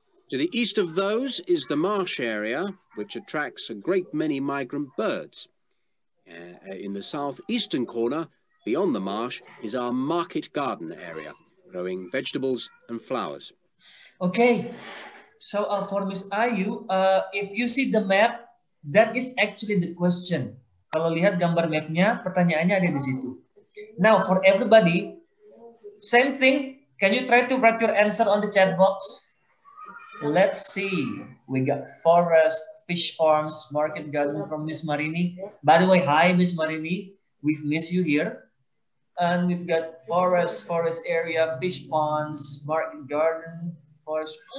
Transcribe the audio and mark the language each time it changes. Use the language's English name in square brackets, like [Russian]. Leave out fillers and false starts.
[English] To the east of those is the marsh area, which attracts a great many migrant birds. In the southeastern corner, beyond the marsh, is our market garden area, growing vegetables and flowers. Okay, so for Miss Ayu, if you see the map, that is actually the question. [Indonesian] Kalau lihat gambar mapnya, pertanyaannya ada di situ. [English] Now, for everybody, same thing. Can you try to write your answer on the chat box? Let's see. We got forest, fish farms, market garden from Miss Marini. By the way, hi, Miss Marini. We've missed you here. And we've got forest area, fish ponds, market garden, forest.